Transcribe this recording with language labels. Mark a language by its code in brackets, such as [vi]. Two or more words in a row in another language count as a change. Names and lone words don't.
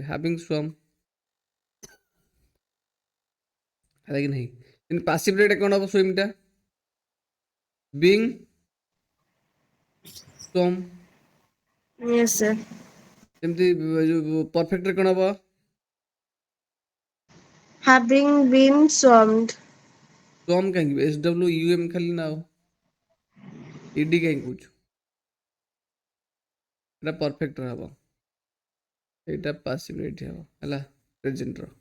[en] having swum [or] ହେଲା କି ନାହିଁ? କିନ୍ତୁ ପାସିଭରେ ଏଟା କଣ ହବ? ସୁଇମ୍ ଟା [en] being swum. Yes, sir. [or] ଯେମିତି ଯୋଉ ପରଫେକ୍ଟରେ କଣ ହବ? [en] Having been swarmed. [or] ସ୍ୱମ୍ କାହିଁକି? [en] S W U M [or] ଖାଲି ନା ଆଉ ଇଡି କାହିଁକି କହୁଛୁ? ଏଟା ପରଫେକ୍ଟରେ ହବ, ଏଇଟା ପାସିଭରେ ଏଠି ହବ ହେଲା। ପ୍ରେଜେଣ୍ଟର।